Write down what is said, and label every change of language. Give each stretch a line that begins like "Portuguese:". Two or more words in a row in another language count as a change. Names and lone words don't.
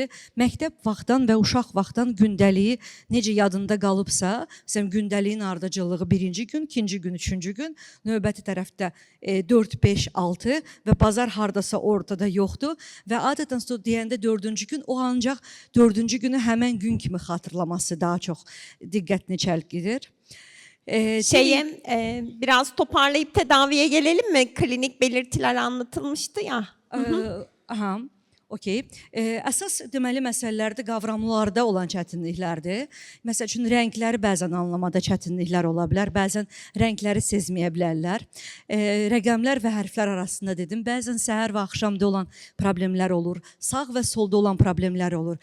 Azerbaijani: Məktəb vaxtdan və uşaq vaxtdan gündəliyi necə yadında qalıbsa, məsələn, gündəliyin ardıcıllığı 1-ci gün, 2-ci gün, 3-cü gün, növbəti tərəfdə 4, 5, 6 və bazar hardasa ortada yoxdur və adətən deyəndə 4-cü gün, o ancaq 4-cü günü həmən gün kimi xatırlaması daha çox diqqətini çəlqidir.
Turkish: Biraz toparlayıp tedaviye gelelim mi? Klinik belirtiler anlatılmıştı ya. Aha.
English: Okey.
Azerbaijani: Əsas deməli məsələlərdə qavramlarda olan çətinliklərdir. Məsəl üçün rəngləri bəzən anlamada çətinliklər ola bilər, bəzən rəngləri sezməyə bilərlər. Rəqəmlər və hərflər arasında dedim, bəzən səhər və axşamda olan problemlər olur, sağ və solda olan problemlər olur.